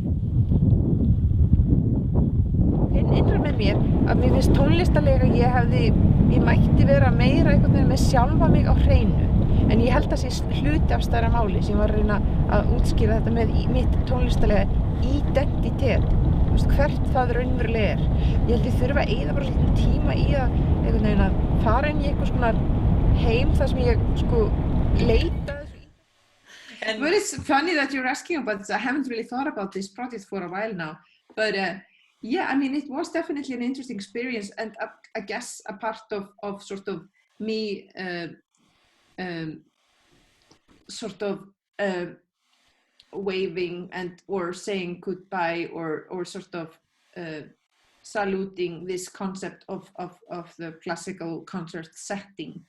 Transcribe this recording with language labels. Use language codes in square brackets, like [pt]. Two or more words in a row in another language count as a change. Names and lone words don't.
[is] Innra með mér að mér finnst tónlistarlega ég mætti vera meira einhvern veginn með sjálfa mig á hreinu en ég held að sé hluti af stærra máli sem var að reyna að útskýra þetta með mitt tónlistarlega identitet, hvert það raunverulega er. Ég held ég þurfa að eyða bara lítinn tíma í að einhvern veginn að fara inn í eitthvað svona heim þar sem ég leita þessu. [en] Well, it's funny that you're asking about this. I haven't really thought about this project for a while now, but yeah, I mean, it was definitely an interesting experience, and I guess a part of sort of me sort of waving or saying goodbye or sort of saluting this concept of the classical concert setting.